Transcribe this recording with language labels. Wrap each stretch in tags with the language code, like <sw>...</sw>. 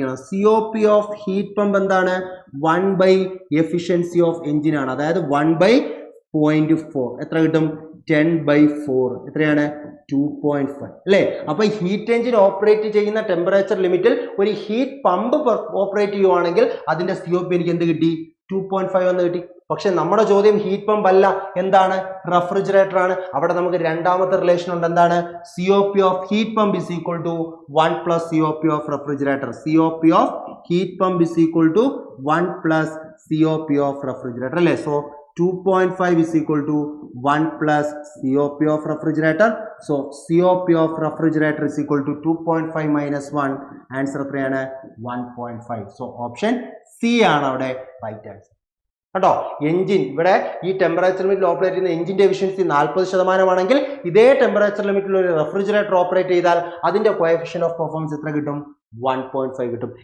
<en>COP of heat pump 1 by efficiency of engine. That is 1 by 0.4. 10 by 4. 2.5. Now, heat engine operate temperature limit heat pump operate COP 2.5</en> <ml>പക്ഷെ നമ്മുടെ ചോദ്യം heat pump അല്ല, എന്താണ്? Refrigerator ആണ്. അവിടെ നമുക്ക് രണ്ടാമത്തെ റിലേഷൻ ഉണ്ട്, എന്താണ്?</ml> <en>COP of heat pump is equal to 1 plus COP of refrigerator. COP of heat pump is equal to 1 plus COP of refrigerator</en> <ml>അല്ലേ?</ml> <en>So 2.5 is equal to 1 plus COP of refrigerator. So COP of refrigerator is equal to 2.5 minus 1. Answer 1.5. So option C</en> <ml>ആണ് അവിടെ</ml> <en>right answer</en> <ml>കേട്ടോ. Engine ഇവിടെ ഈ temperature ലിമിറ്റിൽ operate ചെയ്യുന്ന എഞ്ചിന്റെ efficiency 40% ഇതേ temperature ലിമിറ്റിൽ ഒരു റെഫ്രിജറേറ്റർ ഓപ്പറേറ്റ് ചെയ്താൽ അതിന്റെ കോഎഫിഷ്യന്റ് ഓഫ് പെർഫോമൻസ് എത്ര കിട്ടും? 1.5 കിട്ടും.</ml>